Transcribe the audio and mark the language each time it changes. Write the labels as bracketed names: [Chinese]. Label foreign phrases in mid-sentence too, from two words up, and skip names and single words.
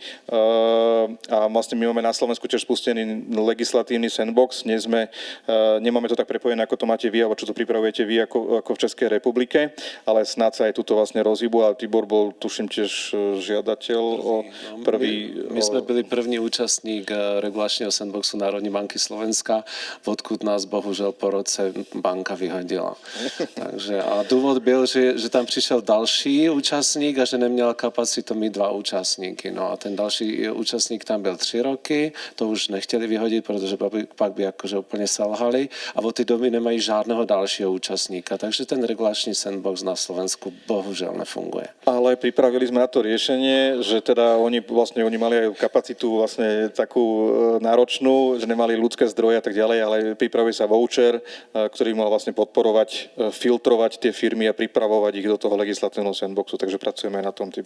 [Slovak] A vlastne my máme na Slovensku tiež spustený legislatívny sandbox. Nemáme to tak prepojené, ako to máte vy, alebo čo tu pripravujete vy ako v Českej republike, ale snad sa aj tuto vlastne rozhýbu a Tibor bol, tuším, tiež žiadateľ o prvý... My sme [Czech] byli první účastník [Slovak] regulačného sandboxu [Czech] Národnej banky Slovenska, odkud nás bohužel po roce banka vyhodila. Takže, a dôvod byl, že tam přišel další účastník a že neměl kapacitu mít 2 účastníky. No a ten další účastník tam byl 3 roky, to už nechtěli vyhodit, protože pak by [Slovak] akože úplne [Czech] selhali a [Slovak] od tej doby [Czech] nemají žádného dalšího účastníka. Takže ten regulačný sandbox na Slovensku bohužel nefunguje. [Slovak] Ale pripravili sme na to riešenie, že teda oni mali aj kapacitu vlastne takú náročnú, že nemali ľudské zdroje a tak ďalej, ale pripravuje sa voucher, ktorý mal vlastne podporovať, filtrovať tie firmy a pripravovať ich do toho legislatívneho sandboxu, takže pracujeme aj na tom typu.